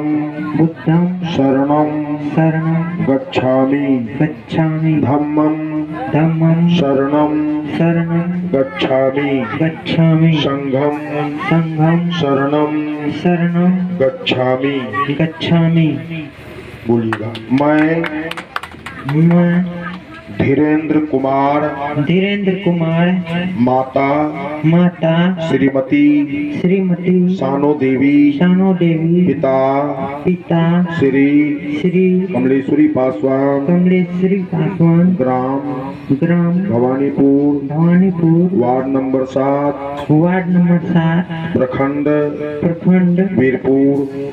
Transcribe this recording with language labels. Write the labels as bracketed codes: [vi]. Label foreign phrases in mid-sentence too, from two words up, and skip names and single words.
[pi] बुद्धं शरणं शरणं गच्छामि गच्छामि धम्मं धम्मं शरणं शरणं गच्छामि गच्छामि संघं संघं शरणं शरणं गच्छामि। गच्छामि। [hi] बोलिएगा। मैं धीरेन्द्र कुमार माता श्रीमती सानो देवी पिता श्री कमलेश्वरी पासवान ग्राम भवानीपुर वार्ड नंबर 7 प्रखंड वीरपुर